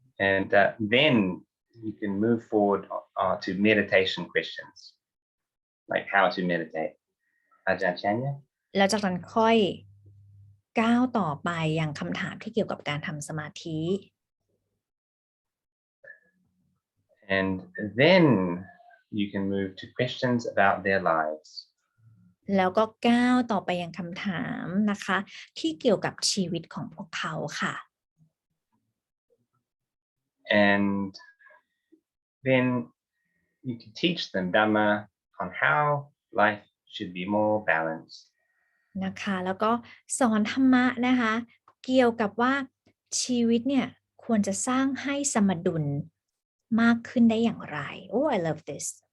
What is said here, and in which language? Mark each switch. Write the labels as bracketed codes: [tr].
[en] And then you can move forward to meditation questions, like how to meditate. Ajahn Chanya? [th] แล้วจากนั้นค่อยก้าวต่อไปยังคำถามที่เกี่ยวกับการทำสมาธิ [en] And then you can move to questions about their lives. [th] แล้วก็ก้าวต่อไปยังคำถามนะคะที่เกี่ยวกับชีวิตของพวกเขาค่ะ [en] and then you can teach them Dhamma on how life should be more balanced [th] นะคะแล้วก็สอนธรรมะนะคะเกี่ยวกับว่าชีวิตเนี่ยควรจะสร้างให้สมดุลมากขึ้นได้อย่างไร [en] Oh I love this